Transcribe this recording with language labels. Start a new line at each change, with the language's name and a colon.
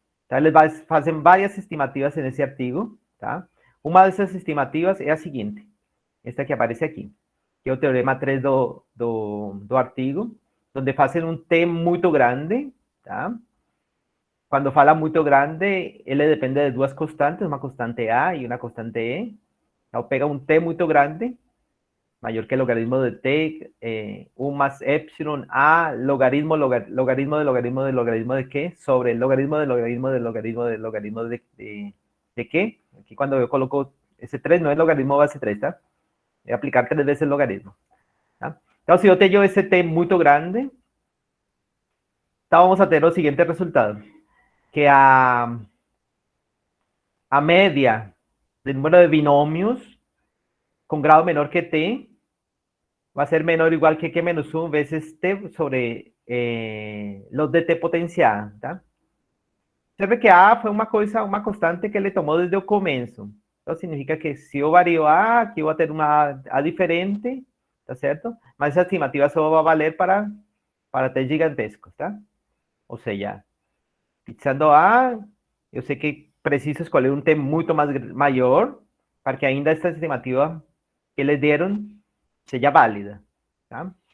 Spanish: Entonces, les hacen varias estimativas en ese artículo. ¿tá? Una de esas estimativas es la siguiente, esta que aparece aquí, que es el teorema 3 do artigo, donde hacen un T muy grande, ¿tá?
Portuguese: quando fala muito grande, ele depende de duas constantes, uma constante A e uma constante E. Então, pega um T muito grande, maior que o logaritmo de T, 1 más epsilon A, logaritmo de logaritmo de logaritmo de qué,
Spanish: sobre el logaritmo de logaritmo de logaritmo de logaritmo de qué. Aquí cuando yo coloco ese 3, no es logaritmo base 3, ¿tá? Voy a aplicar 3 veces el logaritmo. ¿tá? Entonces, si yo tengo ese T muy grande, vamos a tener los siguientes resultados. Que a media del número de binomios con grado menor que T va a ser menor o igual que menos 1 veces T sobre los de T potencial.
Portuguese: Tá? Observe que A foi uma constante que ele tomou desde o começo. Então, significa que se eu vario A, aqui eu vou ter uma A diferente, tá certo? Mas essa estimativa só vai valer para T gigantescos, tá? Ou seja, fixando A, eu sei que preciso escolher um T muito maior para que ainda esta estimativa que eles deram seja válida, tá?